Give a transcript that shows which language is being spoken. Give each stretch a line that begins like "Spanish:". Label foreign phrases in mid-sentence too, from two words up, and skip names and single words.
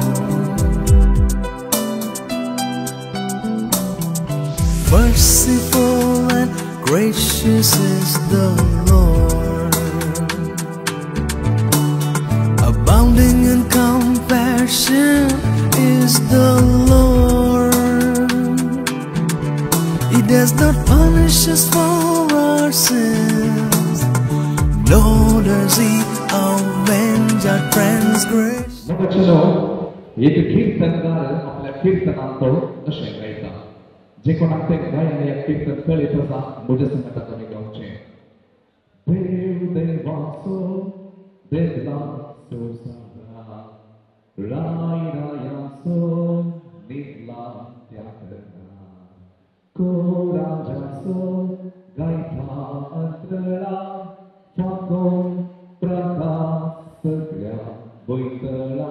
English: Merciful and gracious is the Lord, abounding in compassion is the Lord. He does not punish us for our sins, nor does He avenge our transgression.
Konkani: येथे कीर्तनकार आपल्या कीर्तनांतो अशें गायता. जे कोणाक ते गायन या कीर्तन कळीत आसा म्हज्या संगता तुमी गावचें. देव देवाचो देवलाचो सारा, राय रायाचो निगला त्यागला, कोराजाचो गायता अंतरा, फाकोन प्रकाश सगळ्या वैतळा.